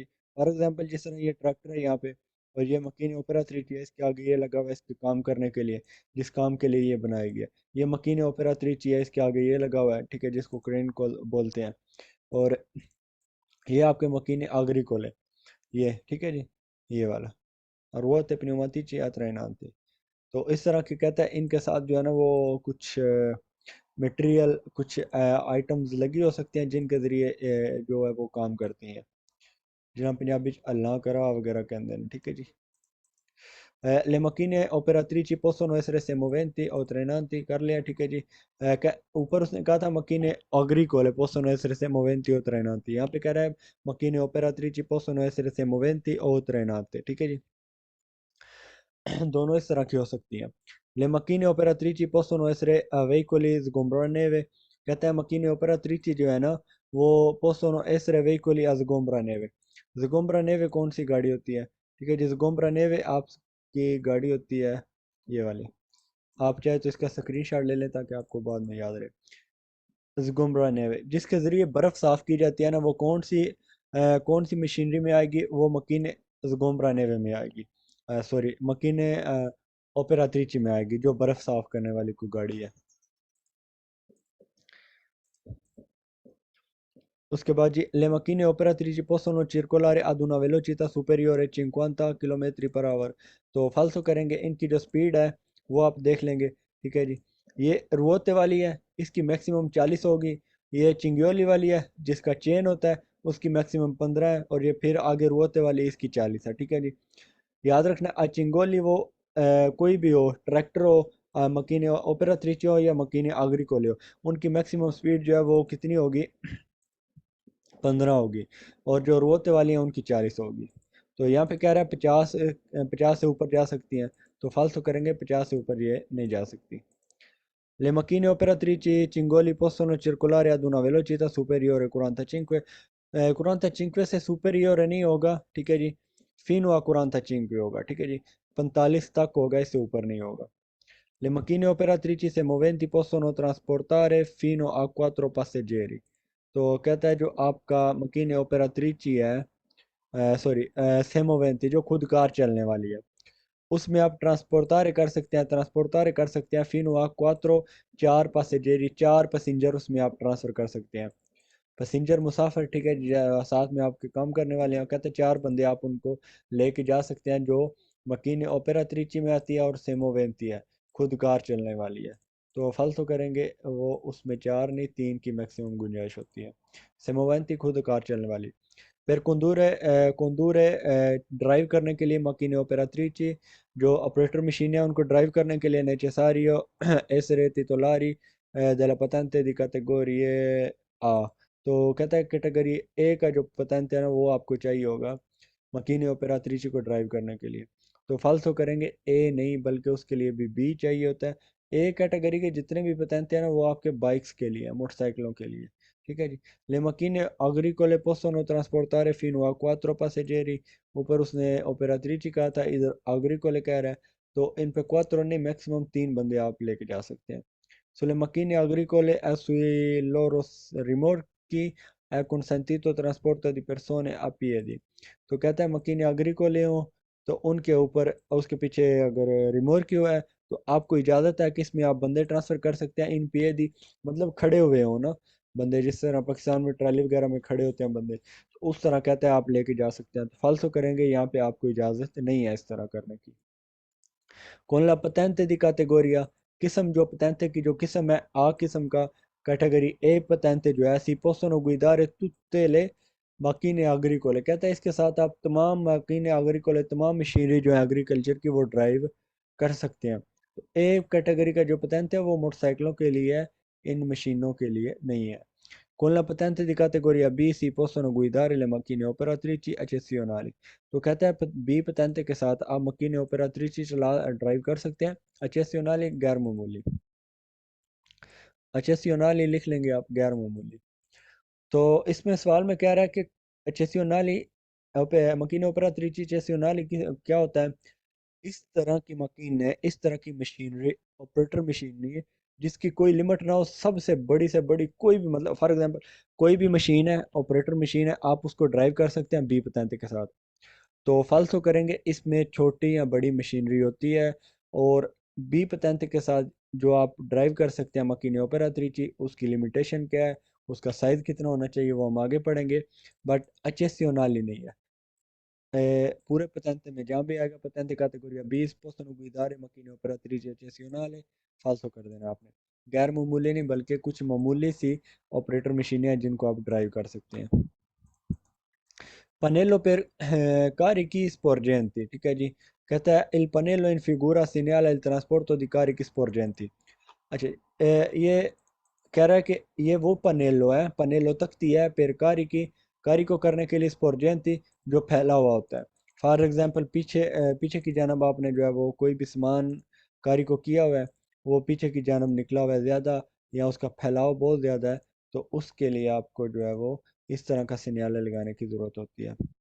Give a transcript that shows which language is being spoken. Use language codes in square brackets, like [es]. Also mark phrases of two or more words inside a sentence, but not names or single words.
[en] for example [ur] جس طرح یہ ٹریکٹر ہے یہاں پہ، اور یہ [it] macchine operatrici [ur] ہے، اس کے آگے یہ لگا ہوا ہے اس کے کام کرنے کے لیے، جس کام کے لیے یہ بنایا گیا. یہ [it] macchine operatrici [ur] ہے، اس کے آگے یہ لگا ہوا ہے، ٹھیک ہے، جس کو کرین کو بولتے ہیں. اور یہ آپ کے [it] macchine agricole [ur] ہے، یہ ٹھیک ہے جی، یہ والا. اور وہ تھے [it] pneumatici a trainante। [ur] تو اس طرح کی کہتا ہے ان کے ساتھ جو ہے نا وہ کچھ میٹیریل، کچھ آئٹمز لگی ہو سکتے ہیں جن کے ذریعے جو ہے وہ کام کرتی ہیں، جنہیں پنجابی چ اللہ کرا وغیرہ کہتے ہیں، ٹھیک ہے جی. [it] Le macchine operatrici possono essere sia moventi o trainanti, [ur] کر لیا ٹھیک ہے جی. اوپر اس نے کہا تھا [it] macchine agricole possono essere sia moventi o trainanti, [ur] یہاں پہ کہہ رہا ہے [it] macchine operatrici possono essere sia moventi o trainate, [ur] ٹھیک ہے جی. دونوں اس طرح کی ہو سکتی ہیں. [it] Le macchine operatrici possono essere veicoli sgombraneve, [ur] کہتا ہے [it] macchine operatrici [ur] جو ہے نا وہ [it] possono essere veicoli a sgombraneve। [ur] sgombraneve کون سی گاڑی ہوتی ہے؟ ٹھیک ہے جی، sgombraneve آپ کی گاڑی ہوتی ہے یہ والی. آپ چاہے تو اس کا اسکرین شاٹ لے لیں تاکہ آپ کو بعد میں یاد رہے. sgombraneve جس کے ذریعے برف صاف کی جاتی ہے نا، وہ کون سی مشینری میں آئے گی? وہ [it] macchine sgombraneve [ur] میں آئے گی. سوری, [it] macchine operatrici [ur] میں آئے گی، جو برف صاف کرنے والی کوئی گاڑی ہے. اس کے بعد جی, [it] le macchine operatrici possono circolare ad una velocità superiore 50 [en] kilometer per hour. [ur] تو فالسو کریں گے، ان کی جو اسپیڈ ہے وہ آپ دیکھ لیں گے، ٹھیک ہے جی. یہ روؤتے والی ہے، اس کی میکسیمم 40 ہوگی. یہ چنگیولی والی ہے جس کا چین ہوتا ہے، اس کی میکسیمم 15 ہے. اور یہ پھر آگے روؤتے والی اس کی 40 ہے، ٹھیک ہے جی۔ یاد رکھنا، چنگولی وہ کوئی بھی ہو، ٹریکٹر ہو, [it] macchine operatrici [ur] ہو یا [it] macchine agricole [ur] ہو، ان کی میکسیمم اسپیڈ جو ہے وہ کتنی ہوگی? 15 ہوگی. اور جو روتے والی ہیں ان کی 40 ہوگی۔ تو یہاں پہ کہہ رہا ہے 50 سے اوپر جا سکتی ہیں. تو فالتو کریں گے، 50 سے اوپر یہ نہیں جا سکتی. [it] Le macchine operatrici Cingoli possono circolare ad una velocità superiore a 45, 45 से superiore [ur] نہیں ہوگا، ٹھیک ہے جی. [it] fino a [ur] 45 ہوگا، ٹھیک ہے جی. 45 تک ہوگا، اس سے اوپر نہیں ہوگا. [it] Le macchine operatrici se moventi possono trasportare fino a 4 passeggeri। [ur] تو کہتا ہے جو آپ کا [it] macchine operatrici [ur] ہے، سوری، سیموینٹی جو خود کار چلنے والی ہے، اس میں آپ ٹرانسپورٹارے کر سکتے ہیں پھر وہاں کواترو، چار پیسنجری، چار پیسنجر اس میں آپ ٹرانسفر کر سکتے ہیں. پیسنجر مسافر، ٹھیک ہے، ساتھ میں آپ کے کام کرنے والے ہیں، کہتے ہیں چار بندے آپ ان کو لے کے جا سکتے ہیں، جو [it] macchine operatrici [ur] میں آتی ہے اور سیموینتی ہے، خود کار چلنے والی ہے. تو فالتو کریں گے، وہ اس میں چار نہیں، تین کی میکسیمم گنجائش ہوتی ہے. سیموینتی خود کار چلنے والی. [it] Per condurre [ur] ڈرائیو کرنے کے لیے [it] macchine operatrici, [ur] جو آپریٹر مشین ہے ان کو ڈرائیو کرنے کے لیے [it] necessario essere titolari della patente di categorie A। [ur] تو کہتا ہے کیٹیگری اے کا جو پتنت ہے نا وہ آپ کو چاہیے ہوگا [it] macchine operatrici [ur] کو ڈرائیو کرنے کے لیے. تو فالسو کریں گے، اے نہیں بلکہ اس کے لیے بھی بی چاہیے ہوتا ہے. اے کیٹیگری کے جتنے بھی پتنت ہیں نا وہ آپ کے بائیکس کے لیے، موٹرسائیکلوں کے لیے، ٹھیک ہے جی. [it] Le macchine agricole possono trasportare fino a 4 passeggeri। [ur] اوپر اس نے operatrici کہا تھا، ادھر agricole کہہ رہا ہے. تو ان پہ 4 نہیں، میکسیمم 3 بندے آپ لے کے جا سکتے ہیں. [it] Sulle macchine agricole e sui loro rimorchi è consentito trasporto di persone a piedi। [ur] تو کہتا ہے [it] macchine agricole [ur] ہو تو ان کے اوپر، اس کے پیچھے اگر ریمورک ہوا ہے تو آپ کو اجازت ہے کہ اس میں آپ بندے ٹرانسفر کر سکتے ہیں [it] in piedi, [ur] ، مطلب کھڑے ہوئے ہو نا بندے، جس طرح پاکستان میں ٹرالی وغیرہ میں کھڑے ہوتے ہیں بندے، تو اس طرح کہتے ہیں آپ لے کے جا سکتے ہیں. تو فالسو کریں گے، یہاں پہ آپ کو اجازت نہیں ہے اس طرح کرنے کی. [it] Con la patente di categoria, [ur] قسم جو patente کی جو قسم ہے آ قسم کا، کیٹیگری اے patente جو ہے, [it] si possono guidare tutte le macchine agricole, [ur] کہتا ہے اس کے ساتھ آپ تمام [it] macchine agricole, [ur] تمام مشینری جو ہے ایگریکلچر کی وہ ڈرائیو کر سکتے ہیں. تو اے کیٹیگری کا جو patente ہے وہ موٹرسائیکلوں کے لیے ہے، ان مشینوں کے لیے نہیں ہے. [it] Con la patente di categoria B si possono guidare le macchine operatrici eccezionali। [ur] تو کہتا ہے بی patente کے ساتھ آپ [it] macchine operatrici [ur] چلا ڈرائیو کر سکتے ہیں، eccezionali غیر معمولی. eccezionali لکھ لیں گے آپ، غیر معمولی. تو اس میں سوال میں کہہ رہا ہے کہ [it] eccezionali macchine operatrici eccezionali [ur] کیا ہوتا ہے? اس طرح کی مشین ہے، اس طرح کی مشینری، آپریٹر مشینری ہے جس کی کوئی لمٹ نہ ہو، سب سے بڑی سے بڑی کوئی بھی، مطلب [en] for example [ur] کوئی بھی مشین ہے، آپریٹر مشین ہے، آپ اس کو ڈرائیو کر سکتے ہیں بی پتنتے کے ساتھ. تو فالسو کریں گے، اس میں چھوٹی یا بڑی مشینری ہوتی ہے، اور بی پتنتے کے ساتھ جو آپ ڈرائیو کر سکتے ہیں [it] macchine operatrici, [ur] ، اس کی لمیٹیشن کیا ہے، اس کا سائز کتنا ہونا چاہیے وہ ہم آگے پڑھیں گے. بٹ ایچ ایس سی نہیں ہے. [it] pure patente [ur] میں جہاں بھی آئے گا [it] patente categoria B possono guidare macchine operatrici eccezionali, [ur] فالسو کر دینا آپ نے. غیر معمولی نہیں بلکہ کچھ معمولی سی آپریٹر مشینیں ہیں جن کو آپ ڈرائیو کر سکتے ہیں. [it] pannello per carichi sporgenti, [ur] ٹھیک ہے جی. کہتا ہے [it] il pannello in figura segnala il trasporto di carichi sporgenti। [ur] اچھا، یہ کہہ رہا ہے کہ یہ وہ پنیلو ہے، پنیلو تختی ہے [it] per carichi, [ur] کاریکو کرنے کے لیے sporgenti، جو پھیلا ہوا ہوتا ہے. [en] for example [ur] پیچھے پیچھے کی جانب آپ نے جو ہے وہ کوئی بھی سامان کاریکو کیا ہوا ہے، وہ پیچھے کی جانب نکلا ہوا ہے زیادہ، یا اس کا پھیلاؤ بہت زیادہ ہے، تو اس کے لیے آپ کو جو ہے وہ اس طرح کا سگنل لگانے کی ضرورت ہوتی ہے.